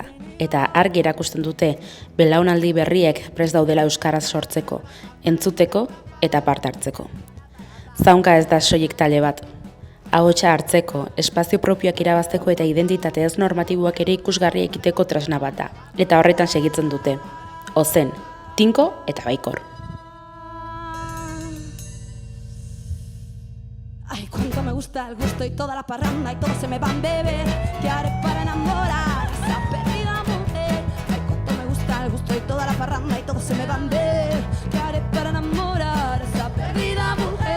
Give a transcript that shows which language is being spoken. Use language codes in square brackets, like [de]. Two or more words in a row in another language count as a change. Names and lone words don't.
[eu] Eta argi erakusten dute belaunaldi berriek prest daudela euskaraz sortzeko, entzuteko eta parte hartzeko. Zaunka ez da soilik talde bat. Ahotsa hartzeko, espazio propioak irabazteko eta identitate ez normatiboak ere ikusgarri ekiteko tresna bat da. Eta horretan segitzen dute. Ozen, tinko eta baikor. [es] Ay, cuánto me gusta el gusto y toda la parranda y todos se me van beber. ¿Qué haré para enamorar a esa perdida mujer? Ay, cuánto me gusta el gusto y toda la parranda y todos se me van beber. ¿Qué haré para enamorar a esa perdida mujer?